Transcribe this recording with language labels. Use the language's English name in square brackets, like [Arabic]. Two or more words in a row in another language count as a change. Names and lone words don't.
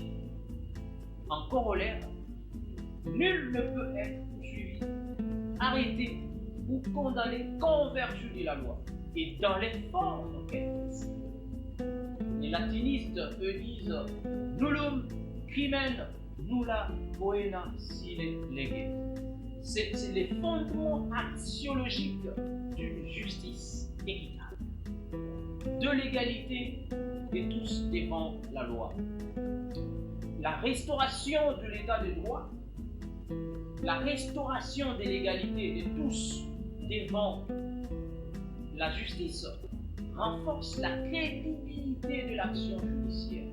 [French] En corollaire, nul ne peut être poursuivi, arrêté ou condamné qu'en vertu de la loi et dans les formes qu'elle précise. Les latinistes, eux, disent [Latin] nullum crimen nulla poena sine lege. [French] C'est les fondements axiologiques d'une justice équitable, de l'égalité de tous devant la loi. La restauration de l'état de droit, la restauration de l'égalité de tous devant la justice renforce la crédibilité de l'action judiciaire.